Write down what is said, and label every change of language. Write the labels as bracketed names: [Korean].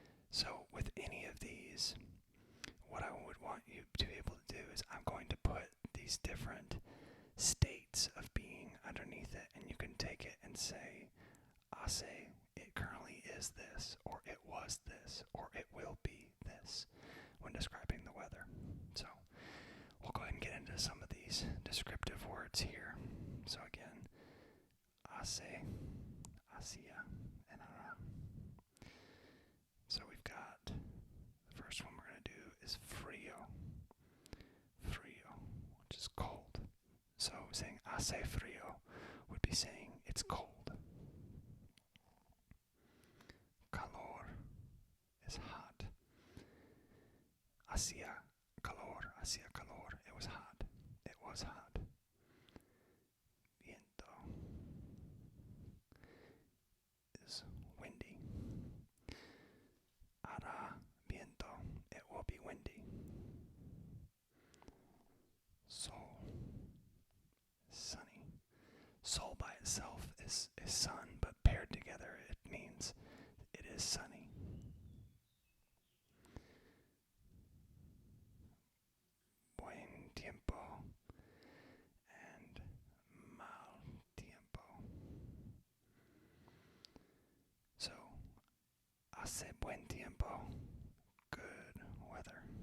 [English] So with any of these, what I would want you to be able to do is I'm going to put these different states of being underneath it, and you can take it and say, hace, it currently is this, or it was this, or it will be this, when describing the weather. So we'll go ahead and get into some of these descriptive words here. So again, hace, hacía, and hará. So we've got, the first one we're going to do is frío, which is cold. So saying [Spanish] hace frío [English] would be saying it's cold. Calor is hot. [Spanish] Hacía calor, [English] it was hot. It was hot. Viento is windy. [Spanish] Hará viento, [English] it will be windy. Sol, sunny. Sol by itself is sun, but paired together it means it is sunny. Buen tiempo and mal tiempo. So, [Spanish] hace buen tiempo, [English] good weather.